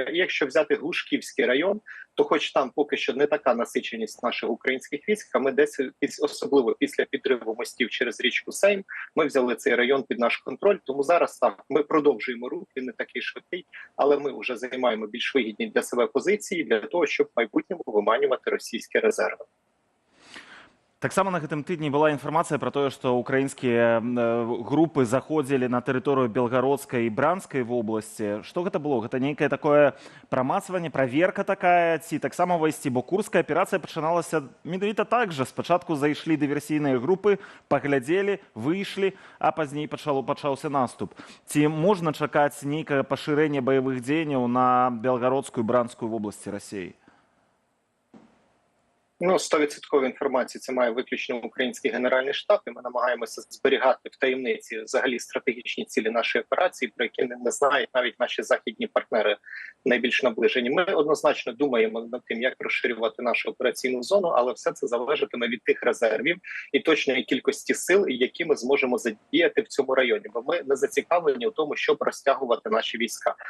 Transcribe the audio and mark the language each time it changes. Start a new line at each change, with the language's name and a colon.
Ukrainian: І якщо взяти Глушківський район, то хоч там поки що не така насиченість наших українських військ, а ми десь, особливо після підриву мостів через річку Сейм, ми взяли цей район під наш контроль. Тому зараз так, ми продовжуємо рух, він не такий швидкий, але ми вже займаємо більш вигідні для себе позиції для того, щоб в майбутньому виманювати російські резерви.
Belarusian: Таксама на гэтым тыдні была інфармацыя пра тое, што украінскія групы заходзілі на тэрыторыю Белгародскай і Бранскай вобласці. Што гэта было? Гэта нейкае такое прамацванне, праверка такая, ці таксама ўвайсці? Бо курская аперацыя пачыналася менавіта так жа. Спачатку зайшлі дыверсійныя групы, паглядзелі, выйшлі, а пазней пачаўся наступ. Ці можна чакаць нейкае пашырэнне баявых дзеянняў на Белгародскую і Бранскую вобласці Расіі?
Ukrainian: 100% інформації це має виключно український генеральний штаб, і ми намагаємося зберігати в таємниці взагалі стратегічні цілі нашої операції, про які не знають навіть наші західні партнери найбільш наближені. Ми однозначно думаємо над тим, як розширювати нашу операційну зону, але все це залежатиме від тих резервів і точної кількості сил, які ми зможемо задіяти в цьому районі, бо ми не зацікавлені в тому, щоб розтягувати наші війська.